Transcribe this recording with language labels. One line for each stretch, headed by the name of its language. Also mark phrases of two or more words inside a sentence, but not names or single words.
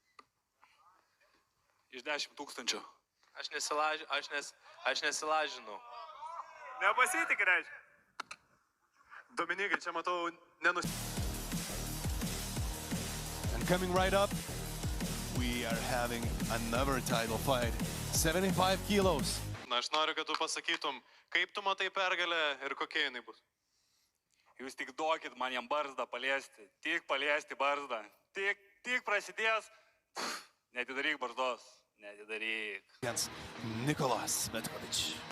Lithuanian: Iš 10 000. Aš nesilažinu. Nepasitik, reiškia. Dominikai, čia matau
English: And coming right up, we are having another title fight. 75 kilos.
Lithuanian: Na, aš noriu, kad tu pasakytum, kaip tu matai pergalę ir kokia jinai bus. Jūs tik duokit man jam barzdą paliesti. Tik paliesti barzdą. Tik prasidės. Netidaryk barzdos. Netidaryk.
English: Against Nikolas Metkovič.